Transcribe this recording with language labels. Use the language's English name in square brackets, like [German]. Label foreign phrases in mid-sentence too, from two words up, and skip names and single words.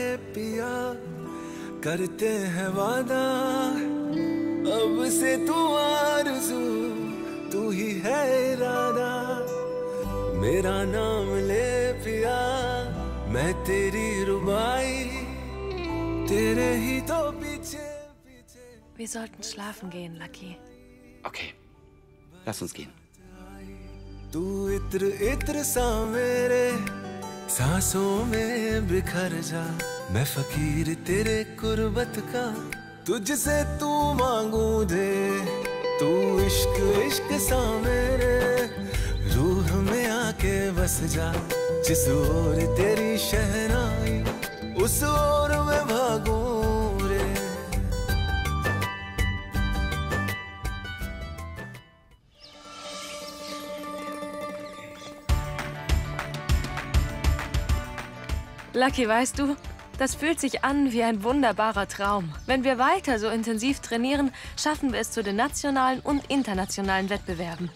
[Hindi] पिया करते हैं वादा, अब से तू आरज़ू तू ही है इरादा। मेरा नाम ले पिया मैं तेरी रुबाई, तेरे ही तो पीछे पीछे। [German] Wir sollten schlafen gehen, Lucky. Okay, lass uns gehen. [Hindi] तू इत्र इत्र सा मेरे सांसों में बिखर जा, मैं फकीर तेरे कुर्बत का तुझसे तू मांगू दे। तू इश्क इश्क सा मेरे रूह में आके बस जा, जिस ओर तेरी शहनाई उस ओर मैं भागूं रे। [German] Lucky, weißt du, das fühlt sich an wie ein wunderbarer Traum. Wenn wir weiter so intensiv trainieren, schaffen wir es zu den nationalen und internationalen Wettbewerben.